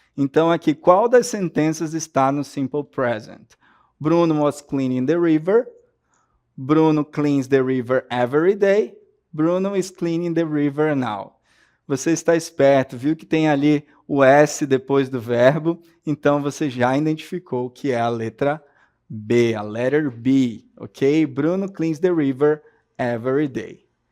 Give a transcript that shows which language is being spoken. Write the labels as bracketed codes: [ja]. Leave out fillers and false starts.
[pt] Então, aqui, qual das sentenças está no simple present? [en] Bruno was cleaning the river. Bruno cleans the river every day. Bruno is cleaning the river now. [pt] Você está esperto, viu que tem ali o S depois do verbo, então você já identificou que é a letra B, [en] a letter B, [pt] ok? [en] Bruno cleans the river every day.